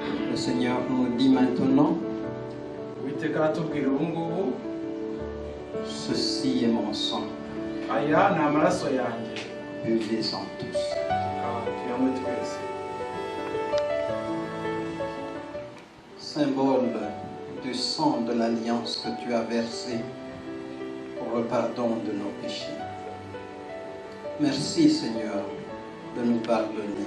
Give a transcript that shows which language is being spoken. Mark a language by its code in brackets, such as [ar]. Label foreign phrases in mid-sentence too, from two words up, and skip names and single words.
[fr] Le Seigneur nous dit maintenant, [rw] Uwiteka aratubwira ubu ngubu, [fr] ceci est mon sang, [rw] aya ni amaraso yanjye, [fr] buvez-en tous. [rw] tuyanywe twese. [fr] Symbole du sang de l'alliance que tu as versé pour le pardon de nos péchés. Merci Seigneur de nous pardonner.